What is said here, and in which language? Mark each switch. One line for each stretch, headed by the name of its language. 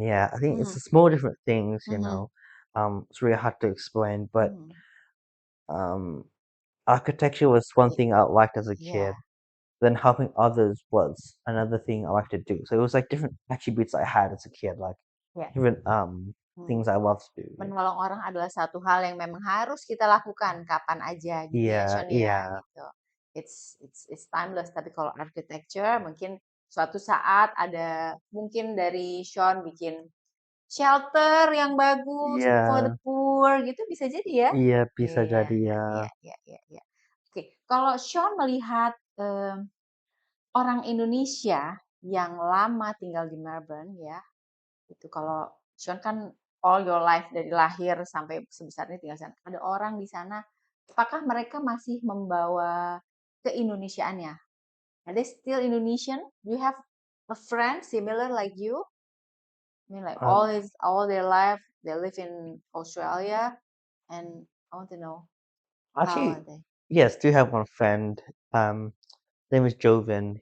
English: Yeah, I think it's the small different things, it's really hard to explain, but architecture was one thing I liked as a kid. Then helping others was another thing I liked to do. So it was like different attributes I had as a kid, like Yeah. different things I love to do.
Indonesian: Menolong orang adalah satu hal yang memang harus kita lakukan kapan aja gitu ya,
English: Yeah,
Indonesian: Sean ya,
English: yeah.
Indonesian: gitu.
English: It's timeless.
Indonesian: Tapi kalau architecture mungkin suatu saat ada mungkin dari Sean bikin shelter yang bagus
English: for the Yeah,
Indonesian: poor gitu, bisa jadi ya. iya bisa Iya, jadi ya. iya. Oke, kalau Sean melihat orang Indonesia yang lama tinggal di Melbourne ya, itu kalau Sean kan
English: all your life
Indonesian: dari lahir sampai sebesar ini tinggal di sana. Ada orang di sana, apakah mereka masih membawa keindonesiaannya?
English: Are they still Indonesian? Do you have a friend similar like you? I mean, like all their life they live in Australia, and I want to know how Actually, are they? yes, do have one friend. Name is Joven.